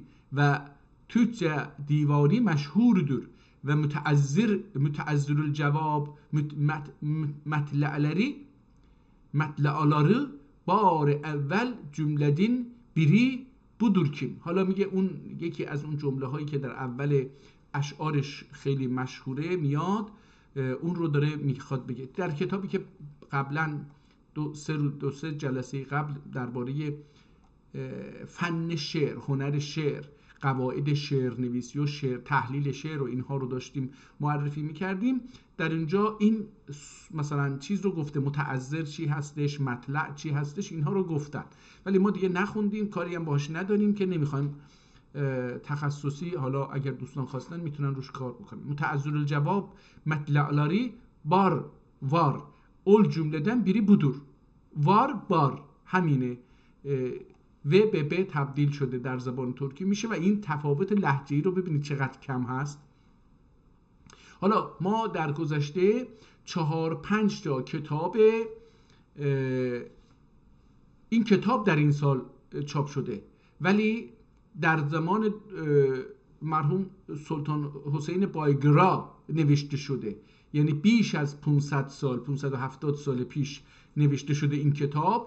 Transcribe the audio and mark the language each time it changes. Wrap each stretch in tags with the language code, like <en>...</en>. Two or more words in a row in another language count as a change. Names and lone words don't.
<chg>Ve Türkçe divani meşhurdur. Ve müteazzirül cevab metle'aları bar evvel cümledin biri budur kim.</chg> <fa>حالا میگه اون یکی از اون جمله هایی که در اول اشعارش خیلی مشهوره میاد، اون رو داره میخواد بگه. در کتابی که قبلا دو سه جلسه قبل درباره فن شعر، هنر شعر، قواعد شعر نویسی و شعر، تحلیل شعر و اینها رو داشتیم معرفی میکردیم، در اینجا این مثلا چیز رو گفته، متعذر چی هستش، مطلع چی هستش، اینها رو گفتن، ولی ما دیگه نخوندیم، کاری هم باهاش نداریم که نمیخوایم تخصصی. حالا اگر دوستان خواستن میتونن روش کار بکنن.</fa> <chg>متعذر الجواب مطلعلاری بار var. اول cümleden biri budur.</chg> <fa>var بار همینه و به ب تبدیل شده در زبان ترکی میشه و این تفاوت لهجه‌ای رو ببینید چقدر کم هست. حالا ما در گذشته 4-5 تا کتاب این کتاب در این سال چاپ شده، ولی در زمان مرحوم سلطان حسین بایگرا نوشته شده، یعنی بیش از 500 سال 570 سال پیش نوشته شده این کتاب.</fa>